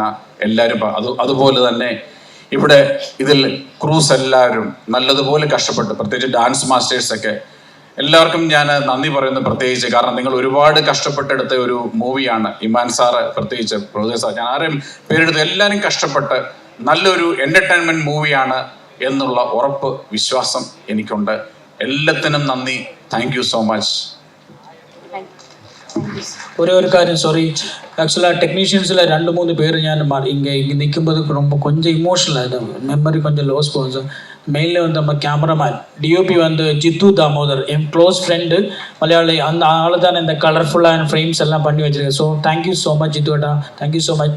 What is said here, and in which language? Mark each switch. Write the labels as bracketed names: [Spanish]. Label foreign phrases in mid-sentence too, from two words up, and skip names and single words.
[Malayalam] എല്ലാവരും അതുപോലെ തന്നെ ഇവിടെ ഇതിൽ ക്രൂസ് എല്ലാവരും നല്ലതുപോലെ കഷ്ടപ്പെട്ടു, പ്രത്യേകിച്ച് [English] dance masters [Malayalam] എല്ലാവർക്കും ഞാൻ നന്ദി പറയുന്നു പ്രത്യേകിച്ച്. കാരണം നിങ്ങൾ ഒരുപാട് കഷ്ടപ്പെട്ടെടുത്ത ഒരു മൂവിയാണ്. ഇമാൻ സാറ് പ്രത്യേകിച്ച്, പ്രൊഡ്യൂസർ സാർ, ഞാൻ ആരെയും പേരെടുത്ത് എല്ലാവരും കഷ്ടപ്പെട്ട് നല്ലൊരു [English] entertainment movie [Malayalam] എന്നുള്ള ഉറപ്പ്, വിശ്വാസം എനിക്കുണ്ട്. എല്ലാത്തിനും നന്ദി. [English] Thank you so much. [Tamil] ஒரே ஒரு காரியம், சாரி, [English] actually technicians [Tamil] 2-3 பேர் ഞാൻ இங்கே நிற்கும்போது ரொம்ப கொஞ்சம் இமோஷனல் ஆகிடும், மெமரி கொஞ்சம் லோஸ் போகும் சார். மெயினில் வந்து நம்ம [English] cameraman DOP [Tamil] வந்து ஜித்து தாமோதர், என் [English] close friend [Tamil] மலையாளி. அந்த ஆள் தான் இந்த [English] colorful frames [Tamil] எல்லாம் பண்ணி வச்சுருக்கேன். [English] so thank you so much [Tamil] ஜித்துவேட்டா, [English] thank you so much.